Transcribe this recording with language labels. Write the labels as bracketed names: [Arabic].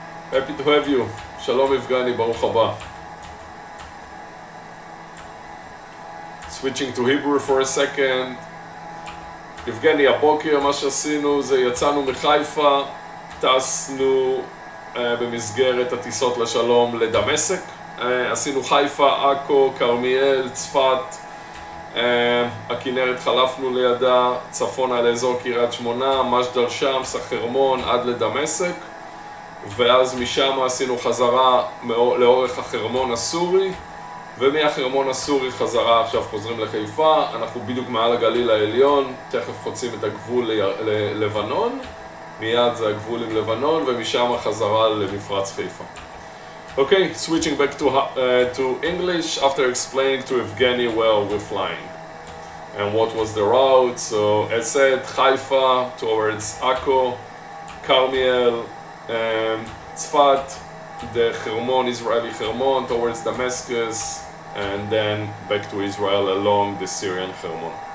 [English] Happy to have you. Shalom Evgeny, [Hebrew] Baruch haba. [English] Switching to Hebrew for a second. [Hebrew] Evgeny, הבוקר מה שעשינו זה יצאנו מחיפה, טסנו במסגרת הטיסות לשלום לדמשק. עשינו חיפה, עכו, כרמיאל, צפת, הכנרת חלפנו לידה, צפונה לאזור קריית שמונה, משדה שמס, החרמון עד לדמשק, ואז משם עשינו חזרה לאורך החרמון הסורי, ומהחרמון הסורי חזרה, עכשיו חוזרים לחיפה, אנחנו בדיוק מעל הגליל העליון, תכף חוצים את הגבול ללבנון, מיד זה הגבול עם לבנון, ומשם חזרה למפרץ חיפה. [English] Okay, switching back to English after explaining to Evgeny where we're flying and what was the route. So as said, Haifa towards Akko, Carmiel, Tzfat, the Hermon, Israeli Hermon towards Damascus, and then back to Israel along the Syrian Hermon.